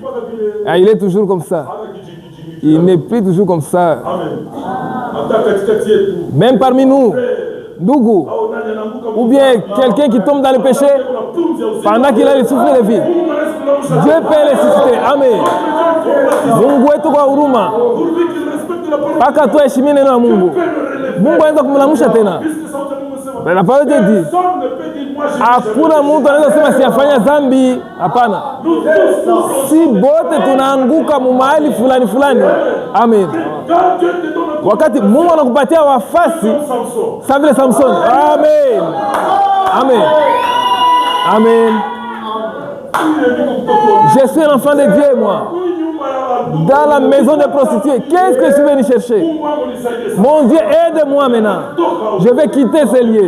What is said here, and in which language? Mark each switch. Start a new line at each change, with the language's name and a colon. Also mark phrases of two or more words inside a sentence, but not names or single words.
French: Ah, il est toujours comme ça. Il n'est plus toujours comme ça. Même parmi nous, Dougou, ou bien quelqu'un qui tombe dans le péché, pendant qu'il a le souffle de vie, Dieu peut le susciter.
Swahili: Amen. Mungu wetu kwa huruma. Paka tu heshimie neno la Mungu. Mungu anaweza kumlamusha tena.
French: La parole de Dieu.
Swahili: Hakuna mtu anaweza sema siyafanya dhambi. Hapana. Si bote tunaanguka mahali fulani. Amen. Wakati Mungu anakupatia wafasi, sa vile Samson. Amen. Amen. Amen.
French: Je suis un enfant de Dieu, moi. Dans la maison des prostituées, qu'est-ce que je suis venu chercher? Mon Dieu, aide-moi maintenant. Je vais quitter ces lieux.